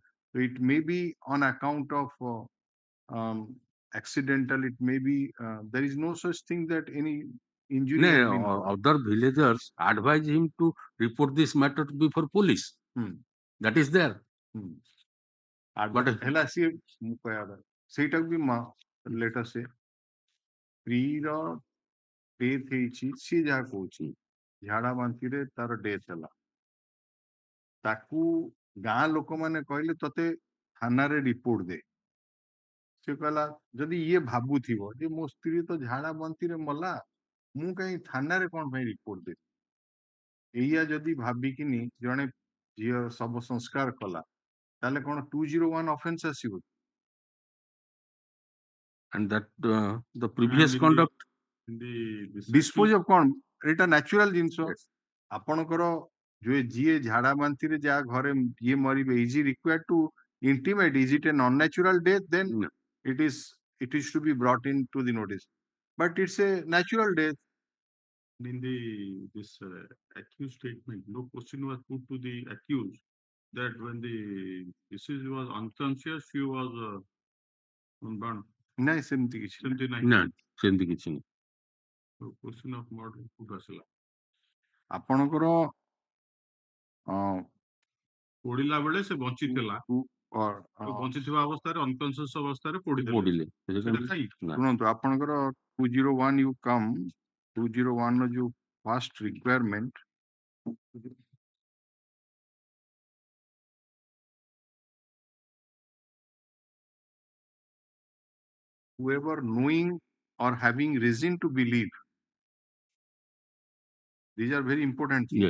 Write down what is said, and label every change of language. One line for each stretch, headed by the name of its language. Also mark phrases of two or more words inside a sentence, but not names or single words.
English: So it may be on account of accidental. It may be there is no such thing that any injury has been caused. Other villagers advise him to report this matter before police. That is there.
Odia: But ହେଲା ସିଏ ମୁଁ କହିବା କଥା ସେଇଟାକୁ ବି
English: let us say
Odia: ସ୍ତ୍ରୀର ଡେଥ୍ ହେଇଛି ସିଏ ଯାହା କହୁଛି ଝାଡା ବାନ୍ତିରେ ତାର ଡେଥ୍ ହେଲା ତାକୁ ଗାଁ ଲୋକମାନେ କହିଲେ ତତେ ଥାନାରେ ରିପୋର୍ଟ ଦେ ସେ କହିଲା ଯଦି ଇଏ ଭାବୁଥିବ ଯେ ମୋ ସ୍ତ୍ରୀ ତ ଝାଡା ବାନ୍ତିରେ ମଲା ମୁଁ କାହିଁ ଥାନାରେ କଣ ପାଇଁ ରିପୋର୍ଟ ଦେବି ଏଇଆ ଯଦି ଭାବିକିନି ଜଣେ ଝିଅ ଶବ ସଂସ୍କାର କଲା ତାହେଲେ କଣ 201 ଅଫେନ୍ସ ଆସିବ
English: and that the previous conduct dispose of
Odia: କଣ ଏଇଟା ନ୍ୟାଚୁରାଲ ଜିନିଷ ଆପଣଙ୍କର ଯୋଉ ଯିଏ ଝାଡା ବାନ୍ତିରେ ଯାହା ଘରେ ଇଏ ମରିବେ
English: is he required to intimate is it an unnatural death then it is to be brought into the notice but it's a natural death. In this accused statement, no question was put to the accused that when the deceased was unconscious, she was burned.
Odia: ନାଇଁ ସେମିତି କିଛି ନାହିଁ। ସେମିତି ନାହିଁ। ନା ସେମିତି କିଛି ନାହିଁ।
English: So question of murder
Odia: କୋଉଠୁ ଆସିଲା? ଆପଣଙ୍କର ପୋଡ଼ିଲା ବେଳେ ସେ ବଞ୍ଚିଥିଲା। ତ ବଞ୍ଚିଥିବା ଅବସ୍ଥାରେ ଅନକନସିୟସ୍ ଅବସ୍ଥାରେ ପୋଡ଼ିଦେଲେ। ପୋଡ଼ିଲେ ସେଟା ଖାଇ ଶୁଣନ୍ତୁ ଆପଣଙ୍କର 201 ୟୁ କମ୍ 201 ର ଯୋଉ
English: first requirement whoever knowing or having reason to believe, these are very important things.